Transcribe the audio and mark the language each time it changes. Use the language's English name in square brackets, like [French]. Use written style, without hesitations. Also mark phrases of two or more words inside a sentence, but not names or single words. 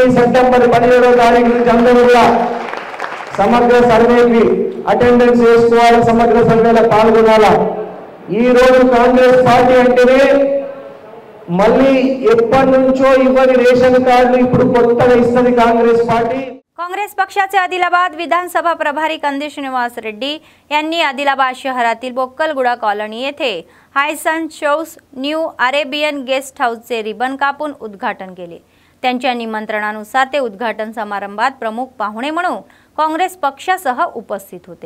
[Telugu] సెప్టెంబర్ 17వ తారీఖు నుంచి అందరూ కూడా సమగ్ర సర్వేకి అటెండెన్స్ చేసుకోవాలి, సమగ్ర సర్వేలో పాల్గొనాలా. ఈ రోజు కాంగ్రెస్ పార్టీ అంటేనే మళ్ళీ ఎప్పటి నుంచో ఇవ్వని [English] ration card [Telugu] ఇప్పుడు కొత్తగా ఇస్తుంది కాంగ్రెस पार्टी। [Marathi] काँग्रेस पक्षाचे आदिलाबाद विधानसभा प्रभारी कंदी श्रीनिवास रेड्डी यांनी आदिलाबाद शहरातील बोक्कलगुडा कॉलनी येथे हायसन शौस न्यू अरेबियन गेस्ट हाऊसचे रिबन कापून उद्घाटन केले। त्यांच्या निमंत्रणानुसार ते उद्घाटन समारंभात प्रमुख पाहुणे म्हणून काँग्रेस पक्षासह उपस्थित होते।